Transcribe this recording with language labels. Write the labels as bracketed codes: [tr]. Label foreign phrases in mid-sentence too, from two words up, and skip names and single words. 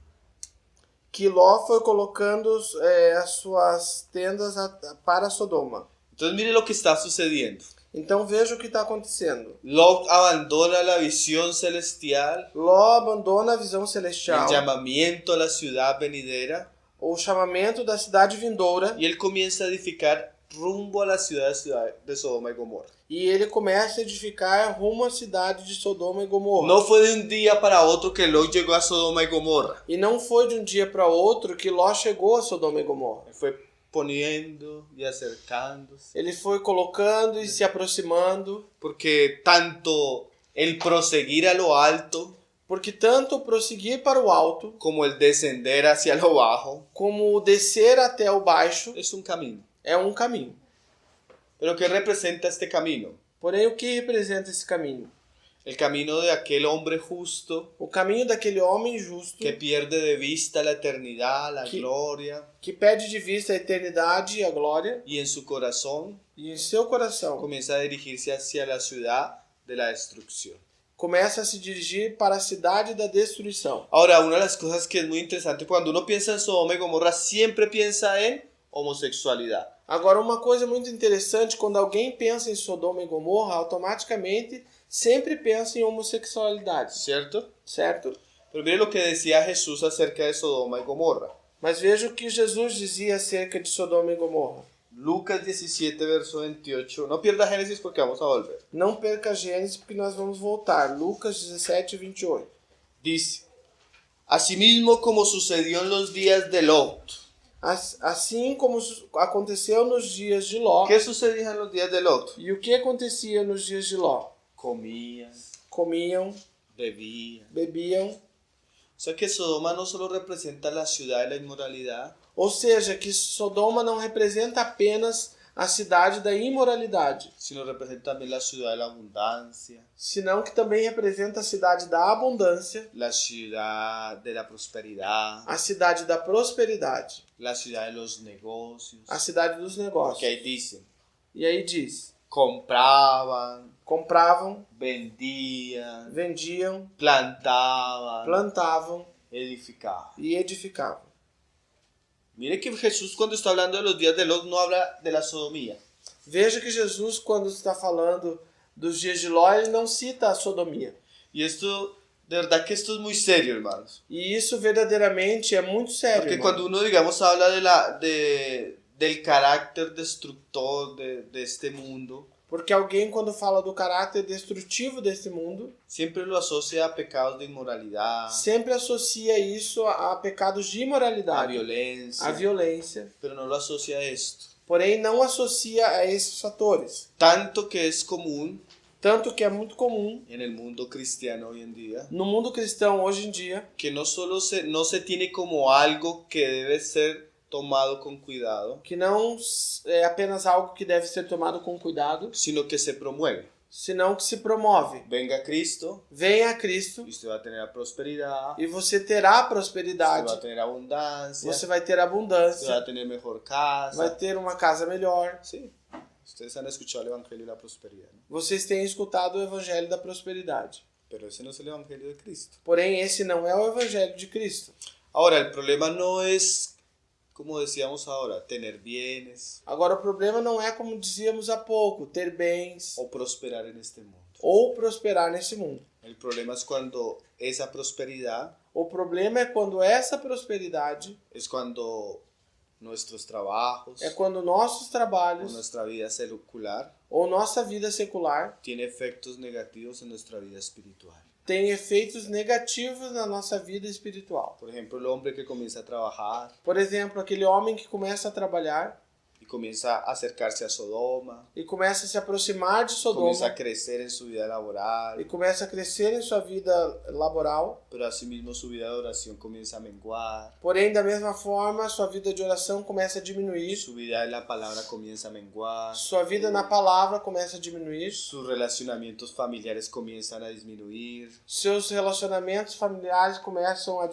[pt] que Ló foi colocando as suas tendas para Sodoma. [es] Entonces mire lo que está sucediendo. [pt] Então veja o que está acontecendo. [es] Lot abandona la visión celestial, [pt] Ló abandona a visão [es] el [pt] celestial, [es] llamamiento a la ciudad venidera, [pt] o chamamento da cidade vindoura, [es] y él comienza a edificar rumbo a la ciudad de Sodoma y Gomorra. [pt] e ele começa a edificar rumo à cidade de Sodoma e Gomorra. [es] No fue de un día para otro que Lot llegó a Sodoma y Gomorra. [pt] E não foi de um dia para outro que Ló chegou a Sodoma e Gomorra. [es] Fue poniendo y acercándose. [pt] Ele foi colocando e se aproximando, [es] Porque tanto el proseguir a lo alto [pt] porque tanto prosseguir para o alto, [es] como el descender hacia lo bajo [pt] como o descer até o baixo, [es] es un camino. [pt] é um caminho. [es] Pero ¿qué representa este camino? [pt] Porém, o que representa esse caminho? [es] El camino de aquel hombre justo [pt] O caminho daquele homem justo [es] que pierde de vista la eternidad, la gloria, [pt] que perde de vista a eternidade e a glória, [es] y en su corazón [pt] e em seu coração [es] comienza a dirigirse hacia la ciudad de la destrucción. [pt] começa a se dirigir para a cidade da destruição. [es] Ahora, una de las cosas que es muy interesante, cuando uno piensa en Sodoma y Gomorra, siempre piensa en homosexualidad. [pt] Agora, uma coisa muito interessante, quando alguém pensa em Sodoma e Gomorra, automaticamente sempre pensa em homossexualidade, [es] ¿cierto? [pt] certo? [es] Pero mire lo que decía Jesús acerca de Sodoma y Gomorra. [pt] Mas veja o que Jesus dizia acerca de Sodoma e Gomorra. [es] Lucas 17, verso 28. No pierda Génesis porque vamos a volver. [pt] Não perca Gênesis porque nós vamos voltar. Lucas 17, 28. [es] Dice, asimismo como sucedió en los días de Lot. [pt] Assim como aconteceu nos dias de Ló. [es] ¿Qué sucedía en los días de Lot? [pt] E o que acontecia nos dias de Ló? [es] Comían, [pt] Comiam, [es] bebían. [pt] bebiam. [es] O sea que Sodoma no solo representa la ciudad de la inmoralidad, [pt] Ou seja, que Sodoma não representa apenas a cidade da imoralidade, [es] sino representa también la ciudad de la abundancia, [pt] senão que também representa a cidade da abundância, [es] la ciudad de la prosperidad, [pt] a cidade da prosperidade, [es] la ciudad de los negocios. [pt] a cidade dos [es] Porque [pt] negócios. [es] ahí dicen, [pt] E aí diz, [es] compraban, [pt] compravam, [es] vendían, [pt] vendiam, [es] plantaban, [pt] plantavam [es] edificaban. [pt] e edificavam. [es] Mire que Jesús cuando está hablando de los días de Lot no habla de la sodomía. [pt] Veja que Jesus, quando está falando dos dias de Ló, ele não cita a sodomia. [es] Y esto, de verdad que esto es muy serio, hermanos. [pt] E isso verdadeiramente é muito sério. [es] Porque [pt] irmão. [es] cuando uno, digamos, habla del carácter destructor de este mundo, [pt] Porque alguém, quando fala do caráter destrutivo desse mundo, [es] siempre lo asocia a pecados de inmoralidad, [pt] sempre associa isso a pecados de a imoralidade, [es] violencia, [pt] a violência, [es] pero no lo asocia a esto. [pt] porém não associa a esses fatores. [es] Tanto que es común [pt] Tanto que é muito comum [es] en el mundo cristiano hoy en día [pt] no mundo cristão hoje em dia [es] que no se tiene como algo que debe ser tomado con cuidado, [pt] que não é apenas algo que deve ser tomado com cuidado, [es] sino que se promueve. [pt] senão que se promove. [es] Venga Cristo [pt] Venha a Cristo [es] y usted va a tener prosperidad, [pt] e você terá [es] usted [pt] prosperidade, [es] va a tener abundancia, [pt] você vai ter [es] usted va [pt] abundância, [es] a tener mejor casa. [pt] vai ter uma casa melhor. [es] Sí, ustedes han escuchado el Evangelio de la Prosperidad, ¿no? [pt] Vocês têm escutado o Evangelho da Prosperidade. [es] Pero ese no es el Evangelio de Cristo. [pt] Porém, esse não é o Evangelho de Cristo. [es] Ahora, el problema no es, como decíamos ahora, tener bienes [pt] Agora, o problema não é, como dizíamos há pouco, ter bens [es] o prosperar en este mundo. [pt] ou prosperar nesse mundo. [es] El problema es cuando esa prosperidad [pt] O problema é quando essa prosperidade [es] es cuando nuestros trabajos [pt] é quando nossos [es] o [pt] trabalhos [es] nuestra vida secular [pt] ou nossa vida secular [es] tiene efectos negativos en nuestra vida espiritual. [pt] tem efeitos negativos na nossa vida espiritual. [es] Por ejemplo, el hombre que comienza a trabajar [pt] Por exemplo, aquele homem que começa a trabalhar [es] y comienza a acercarse a Sodoma, [pt] e começa a se aproximar de [es] comienza a [pt] Sodoma [es] crecer en su vida laboral, [pt] e começa a crescer em sua vida laboral, [es] pero asimismo su vida de oración comienza a menguar, [pt] porém, da mesma forma, sua vida de oração começa a diminuir, [es] su vida en la palabra comienza a menguar, [pt] sua vida na palavra começa a diminuir, [es] sus relacionamientos familiares comienzan a disminuir, [pt] seus relacionamentos familiares começam a